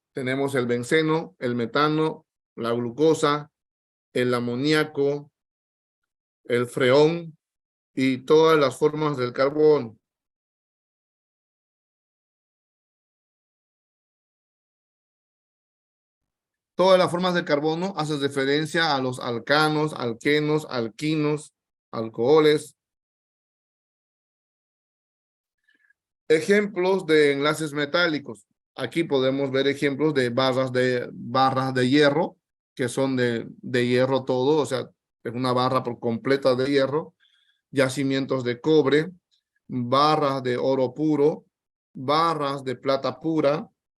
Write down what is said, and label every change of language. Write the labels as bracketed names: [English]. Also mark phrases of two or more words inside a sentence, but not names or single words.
[Spanish] Tenemos el benceno, el metano, la glucosa, el amoníaco, el freón y todas las formas del carbono. Todas las formas de carbono hacen referencia a los alcanos, alquenos, alquinos, alcoholes. Ejemplos de enlaces metálicos. Aquí podemos ver ejemplos de barras de hierro, que son de hierro todo, o sea, es una barra por completa de hierro. Yacimientos de cobre, barras de oro puro, barras de plata pura.